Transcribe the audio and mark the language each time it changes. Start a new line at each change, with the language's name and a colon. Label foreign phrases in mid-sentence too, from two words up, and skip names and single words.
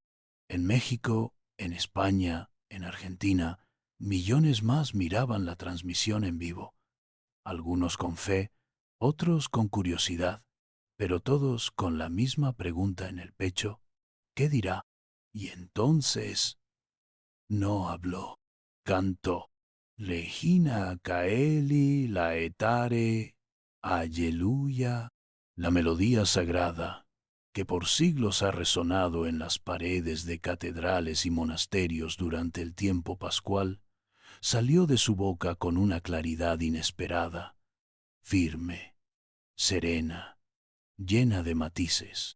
Spanish: En México, en España, en Argentina, millones más miraban la transmisión en vivo. Algunos con fe, otros con curiosidad, pero todos con la misma pregunta en el pecho: ¿qué dirá? Y entonces no habló, cantó:
Latin: Regina caeli laetare, alleluia.
Spanish: La melodía sagrada, que por siglos ha resonado en las paredes de catedrales y monasterios durante el tiempo pascual, salió de su boca con una claridad inesperada, firme, serena, llena de matices.